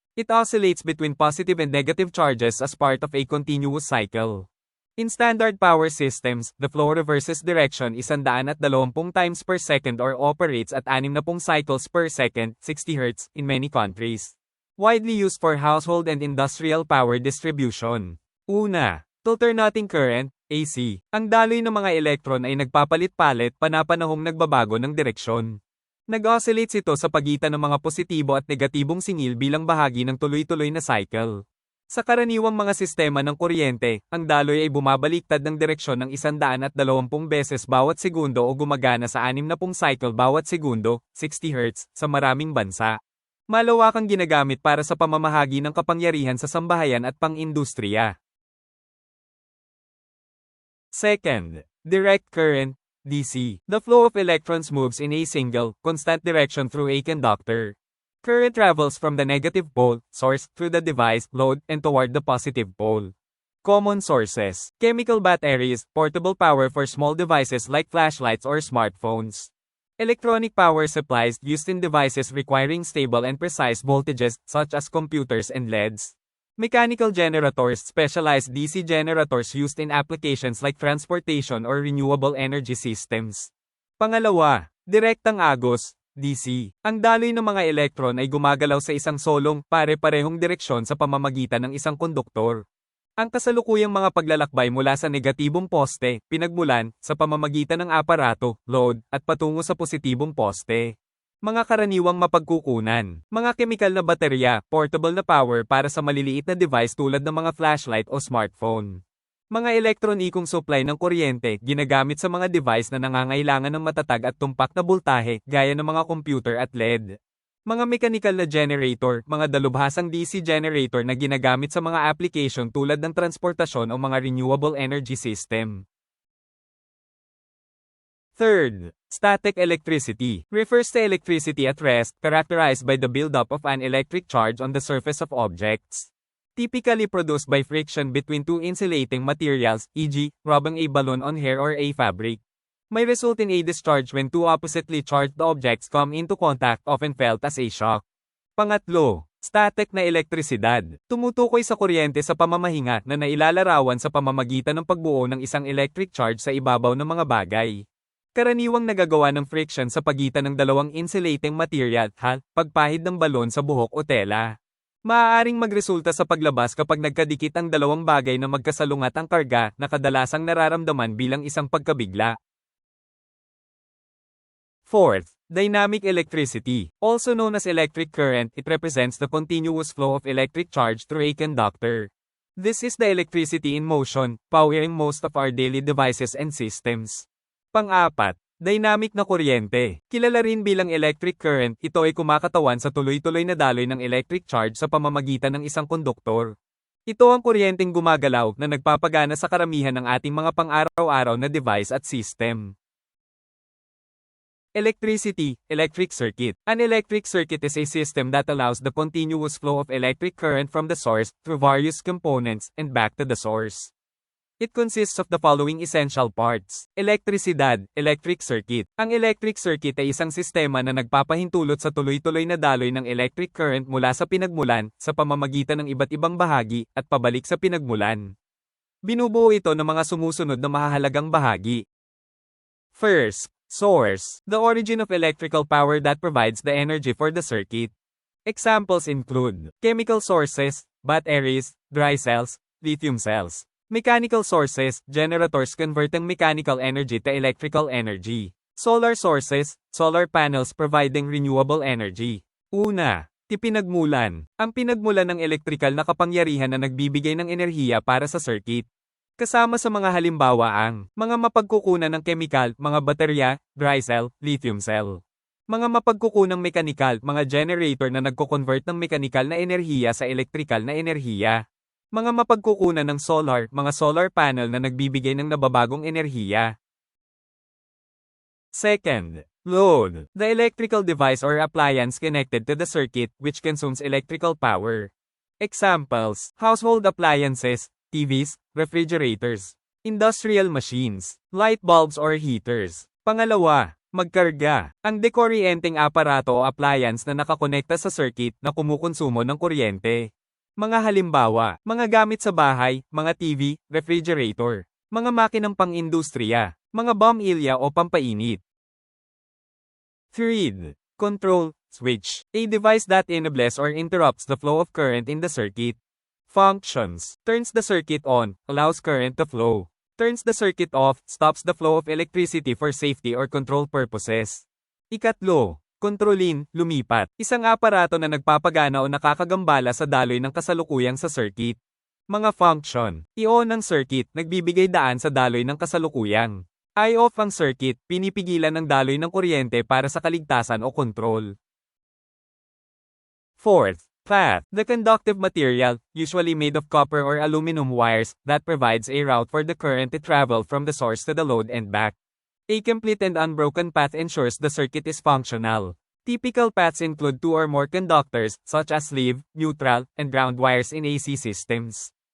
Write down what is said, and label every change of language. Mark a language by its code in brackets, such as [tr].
[en] It oscillates between positive and negative charges as part of a continuous cycle. In standard power systems, the flow reverses direction 120 times per second or operates at 60 cycles per second, 60 Hz, in many countries. Widely used for household and industrial power distribution. [tl] Una, alternating current, AC. Ang daloy ng mga elektron ay nagpapalit-palit panapanahong nagbabago ng direksyon. Nag-oscillates ito sa pagitan ng mga positibo at negatibong singil bilang bahagi ng tuloy-tuloy na cycle. Sa karaniwang mga sistema ng kuryente, ang daloy ay bumabaliktad ng direksyon ng 120 beses bawat segundo o gumagana sa 60 cycle bawat segundo, 60 Hz, sa maraming bansa. Malawakang ginagamit para sa pamamahagi ng kapangyarihan sa sambahayan at pang-industriya. [en] Second, direct current, DC. The flow of electrons moves in a single, constant direction through a conductor. Current travels from the negative pole, source, through the device, load, and toward the positive pole. Common sources: chemical batteries, portable power for small devices like flashlights or smartphones. Electronic power supplies used in devices requiring stable and precise voltages, such as computers and LEDs. Mechanical generators, specialized DC generators used in applications like transportation or renewable energy systems. [tl] Pangalawa, direktang agos, DC. Ang daloy ng mga elektron ay gumagalaw sa isang solong, pare-parehong direksyon sa pamamagitan ng isang konduktor. Ang kasalukuyang mga paglalakbay mula sa negatibong poste, pinagmulan, sa pamamagitan ng aparato, load, at patungo sa positibong poste. Mga karaniwang mapagkukunan. Mga kemikal na baterya, portable na power para sa maliliit na device tulad ng mga flashlight o smartphone. Mga elektronikong supply ng kuryente, ginagamit sa mga device na nangangailangan ng matatag at tumpak na boltahe, gaya ng mga computer at LED. Mga mechanical na generator, mga dalubhasang DC generator na ginagamit sa mga application tulad ng transportasyon o mga renewable energy system. [en] Third, static electricity refers to electricity at rest, characterized by the buildup of an electric charge on the surface of objects. Typically produced by friction between two insulating materials, e.g., rubbing a balloon on hair or a fabric. May result in a discharge when two oppositely charged objects come into contact, often felt as a shock. [tl] Pangatlo, static na elektrisidad. Tumutukoy sa kuryente sa pamamahinga na nailalarawan sa pamamagitan ng pagbuo ng isang electric charge sa ibabaw ng mga bagay. Karaniwang nagagawa ng friction sa pagitan ng dalawang insulating material, pagpahid ng balon sa buhok o tela. Maaaring magresulta sa paglabas kapag nagkadikit ang dalawang bagay na magkasalungat ang karga na kadalasang nararamdaman bilang isang pagkabigla. [en] Fourth, dynamic electricity. Also known as electric current, it represents the continuous flow of electric charge through a conductor. This is the electricity in motion, powering most of our daily devices and systems. [tl] Pang-apat, dynamic na kuryente. Kilala rin bilang electric current, ito ay kumakatawan sa tuloy-tuloy na daloy ng electric charge sa pamamagitan ng isang konduktor. Ito ang kuryenteng gumagalaw na nagpapagana sa karamihan ng ating mga pang-araw-araw na device at system. [en] Electricity, electric circuit. An electric circuit is a system that allows the continuous flow of electric current from the source, through various components, and back to the source. It consists of the following essential parts. [tl] Elektrisidad, electric circuit. Ang electric circuit ay isang sistema na nagpapahintulot sa tuloy-tuloy na daloy ng electric current mula sa pinagmulan, sa pamamagitan ng iba't ibang bahagi, at pabalik sa pinagmulan. Binubuo ito ng mga sumusunod na mahahalagang bahagi. [en] First, source, the origin of electrical power that provides the energy for the circuit. Examples include chemical sources, batteries, dry cells, lithium cells. Mechanical sources, generators converting mechanical energy to electrical energy. Solar sources, solar panels providing renewable energy. [tl] Una, pinagmulan. Ang pinagmulan ng elektrikal na kapangyarihan na nagbibigay ng enerhiya para sa circuit. Kasama sa mga halimbawa ang mga mapagkukunan ng kemikal, mga baterya, dry cell, lithium cell. Mga mapagkukunang mekanikal, mga generator na nagko-convert ng mekanikal na enerhiya sa elektrikal na enerhiya. Mga mapagkukunan ng solar, mga solar panel na nagbibigay ng nababagong enerhiya. [en] Second, load, the electrical device or appliance connected to the circuit which consumes electrical power. Examples, household appliances, TVs, refrigerators, industrial machines, light bulbs or heaters. [tl] Pangalawa, magkarga, ang dekoryenteng aparato o appliance na nakakonekta sa circuit na kumukonsumo ng kuryente. Mga halimbawa, mga gamit sa bahay, mga TV, refrigerator, mga makinang pang-industriya, mga bombilya o pampainit. [en] Third, control, switch, a device that enables or interrupts the flow of current in the circuit. Functions, turns the circuit on, allows current to flow. Turns the circuit off, stops the flow of electricity for safety or control purposes. [tl] Ikatlo, kontrolin, lumipat, isang aparato na nagpapagana o nakakagambala sa daloy ng kasalukuyang sa circuit. Mga function, i-on ang circuit, nagbibigay daan sa daloy ng kasalukuyang. I-off ang circuit, pinipigilan ng daloy ng kuryente para sa kaligtasan o control. [en] Fourth, path, the conductive material, usually made of copper or aluminum wires, that provides a route for the current to travel from the source to the load and back. A complete and unbroken path ensures the circuit is functional. Typical paths include two or more conductors, such as sleeve, neutral, and ground wires in AC systems.